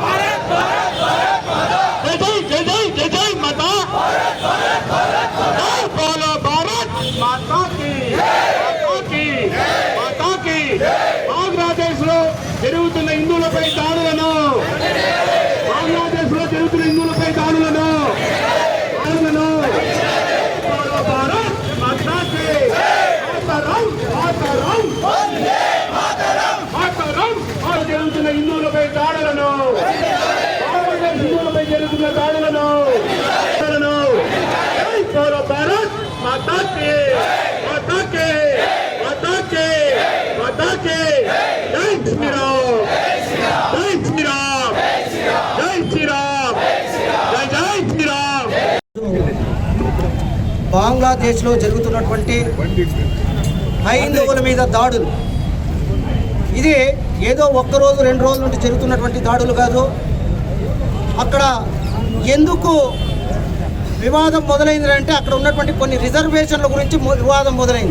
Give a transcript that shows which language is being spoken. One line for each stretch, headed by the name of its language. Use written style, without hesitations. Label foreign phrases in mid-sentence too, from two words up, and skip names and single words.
Hindi: जय जय जय जय जय जय माता, बोलो भारत माता की, माता की बांग्लादेश
Telugu: లో జరుగుతున్న హిందువులపై దాడులను,
Hindi: బాంగ్లాదేశ్ లో జరుగుతున్న హిందువులపై దాడులను बोलो भारत माता की, मातरम मातरम
Telugu: జరుగుతున్న హిందువులపై దాడులను, హిందువులపై జరుగుతున్న దాడులను
Hindi: बोलो भारत माता की, माता की, माता की, माता की, जय श्री राम, जय श्री राम, जय श्री राम, जय जय श्री राम.
Telugu: బంగ్లాదేశ్లో జరుగుతున్నటువంటి హైందవుల మీద దాడులు ఇది ఏదో ఒక్కరోజు 2 రోజుల నుండి జరుగుతున్నటువంటి దాడులు కాదు. అక్కడ ఎందుకు వివాదం మొదలైందంటే అక్కడ ఉన్నటువంటి కొన్ని రిజర్వేషన్ల గురించి వివాదం మొదలైంది.